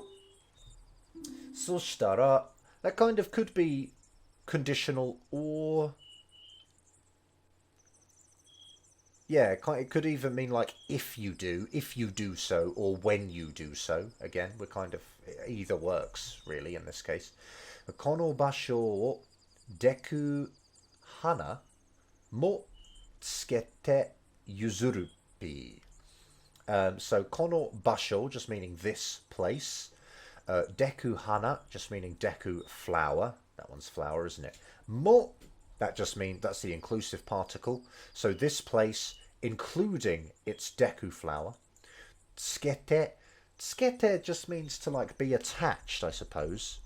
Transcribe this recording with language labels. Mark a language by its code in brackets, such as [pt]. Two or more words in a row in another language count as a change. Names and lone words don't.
[en] Soshitara, that kind of could be conditional, or yeah, it could even mean like if you do so, or when you do so. Again, we're kind of, either works really in this case. [ja] この場所をデクハナもつけてゆずるび. [en] So [ja] この場所 [en] just meaning this place. [ja] デクハナ [en] just meaning deku flower. That one's flower, isn't it? Mo, that just means, that's the inclusive particle. So this place, including its deku flower. Tsukete. Tsukete just means to like be attached, I suppose.